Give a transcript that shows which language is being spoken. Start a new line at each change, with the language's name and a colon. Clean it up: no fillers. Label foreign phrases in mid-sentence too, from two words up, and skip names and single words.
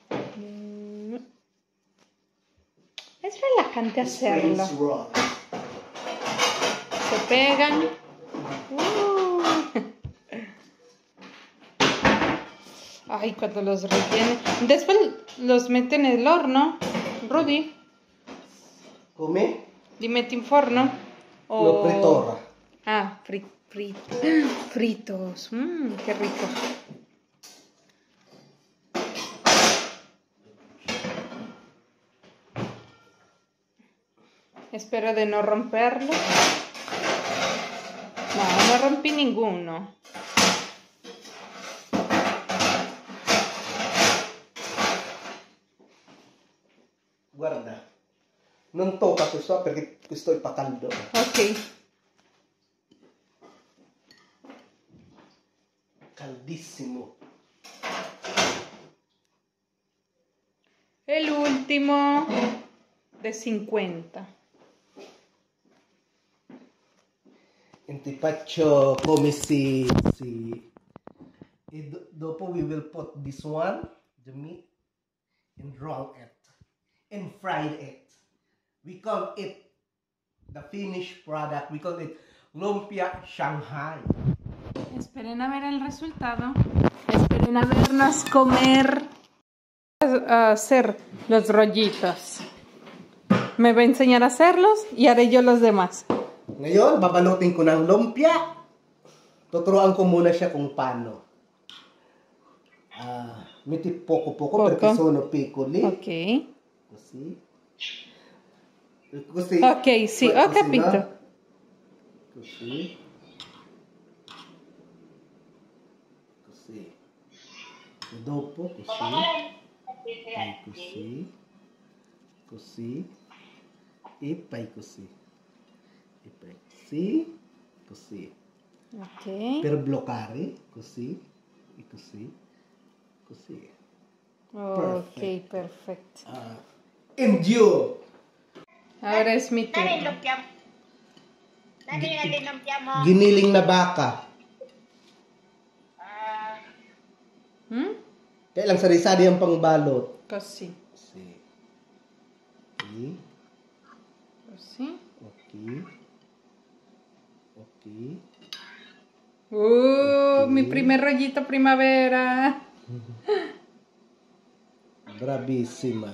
Spanish: Es relajante hacerlo. Se pegan. Ay, cuando los rellenen. Después los meten en el horno. Rudy,
Italian: Come? li metti in forno?
Spanish: Lo fritora. Ah, fritos. Qué rico. Espero de no romperlo. No rompí ninguno.
Italian: Guarda, non tocca questo perché questo è caldo. Ok. Caldissimo.
Spanish: El último de 50.
Italian: E ti faccio come si... E dopo
English: we will put this one, the meat, and roll it. And fried it. We call it the finished product. We call it lumpia Shanghai.
Spanish: Esperen a ver el resultado. Esperen a vernos comer. A hacer los rollitos. Me va a enseñar a hacerlos y haré yo los demás.
Filipino: Ngayon, babalutin ko ng lumpia. Tuturuan ko muna siya kung paano.
Italian: Metti poco perché sono piccoli. Ok. Così. Così. Ok, sì, ho Così, capito. no? Così. Così. E dopo così. E così. Così. E poi così. E poi così. Così. Ok. Per bloccare. Così. E così. Così.
Spanish: Ok, perfecto. Endure. Ahora es mi turno.
Filipino: Giniling na baka. Kaya lang sari-sari ang pangbalot.
Italian: Così. Sì. Sì. Così. Ok. Ok.
Spanish: Mi primer rollito primavera.
Italian: Bravissima.